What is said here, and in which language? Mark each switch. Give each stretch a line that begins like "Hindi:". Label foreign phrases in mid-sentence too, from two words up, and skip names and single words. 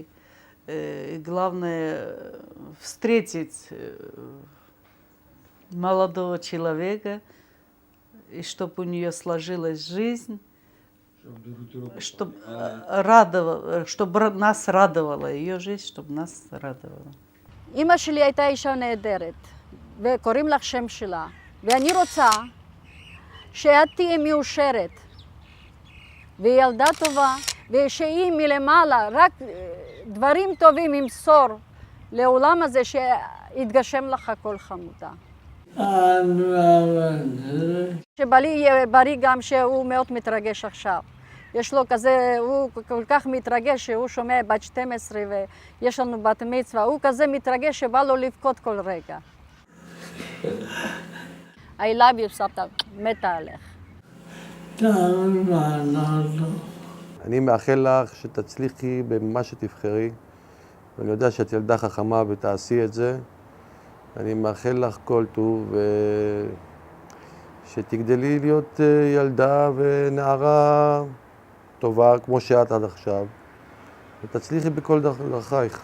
Russian: Главное, встретить молодого человека, и чтобы у нее сложилась жизнь, чтобы нас радовала, ее жизнь, чтобы нас радовала.
Hebrew: אמא שלי הייתה אישה נהדרת, וקוראים לך שם שלה, ואני רוצה שאת תהיה מאושרת, והיא ילדה טובה, ושהיא מלמעלה, רק דברים טובים ימסור לעולם הזה שיתגשם לך כל חמודה. שבלי יהיה בריא גם שהוא מאוד מתרגש עכשיו. יש לו כזה, הוא כל כך מתרגש שהוא שומע בת 12 ויש לנו בת מצווה, הוא כזה מתרגש שבא לו לבכות כל רגע.
English: I love you,
Hebrew: סבתא, מתה עליך. אני מאחל לך שתצליחי במה שתבחרי, ואני יודע שאת ילדה חכמה ותעשי את זה. אני מאחל לך כל טוב, שתגדלי להיות ילדה ונערה טובה כמו שאת עד עכשיו, ותצליחי בכל דרכייך.